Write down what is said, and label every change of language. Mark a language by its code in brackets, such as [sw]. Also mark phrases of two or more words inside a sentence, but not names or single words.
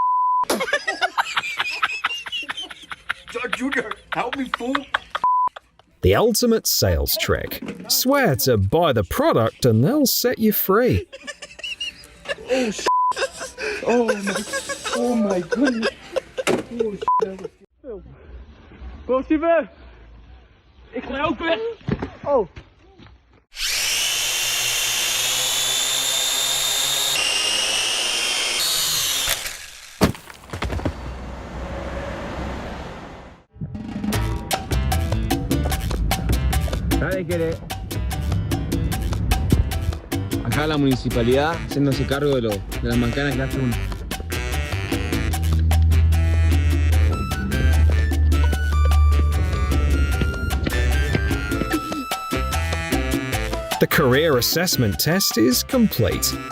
[en] Judge Junior, help me, fool! The ultimate sales trick. Swear to buy the product and they'll set you free. Oh my goodness. [nl] Kom, Steven! Ik ga ook weg! Oh! [es] ¿Sabe qué? Acá la municipalidad haciéndose cargo de las mancanas que hace uno. [en] The career assessment test is complete.